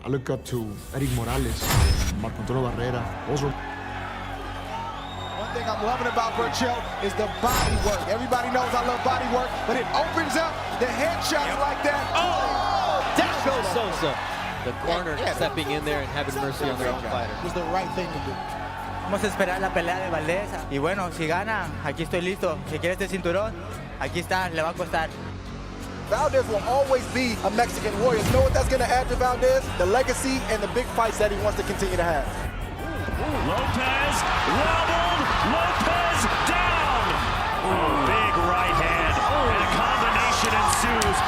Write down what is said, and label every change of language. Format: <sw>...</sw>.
<en>I look up to Eric Morales, Marco Antonio Barrera. Those were... One thing I'm loving about Berchelt is the body work. Everybody knows I love body work, but it opens up the headshots like that. Oh! Down goes Sosa. The corner stepping in there and having mercy on their own fighter. It was the right thing to do.</en> <es>Vamos a esperar la pelea de Valdez. Y bueno, si gana, aquí estoy listo. Si quiere este cinturón, aquí está, le va a costar.</es> <en>Valdez will always be a Mexican warrior. You know what that's going to add to Valdez? The legacy and the big fights that he wants to continue to have. Lopez wobbled. Lopez down. Big right hand. And a combination ensues.</en>